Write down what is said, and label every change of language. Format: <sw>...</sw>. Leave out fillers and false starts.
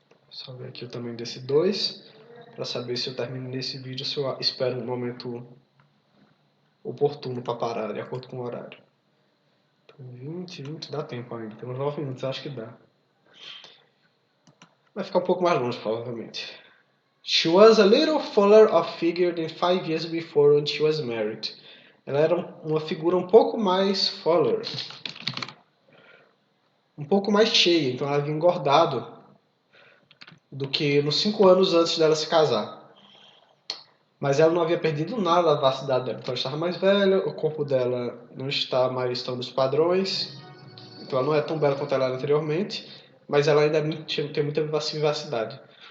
<pt>Só ver aqui o tamanho desse 2, para saber se eu termino nesse vídeo, se eu espero um momento oportuno para parar, de acordo com o horário. Então, 20, dá tempo ainda, tem uns 9 minutos, acho que dá. Vai ficar um pouco mais longe, provavelmente.</pt> <en>She was a little fuller of figure than 5 years before when she was married.</en> <pt>Ela era uma figura um pouco mais fuller, um pouco mais cheia, então ela havia engordado do que nos 5 anos antes dela se casar. Mas ela não havia perdido nada da vastidade dela, então ela estava mais velha, o corpo dela não está mais tão nos padrões, então ela não é tão bela quanto ela era anteriormente, mas ela ainda tem muita vivacidade.</pt>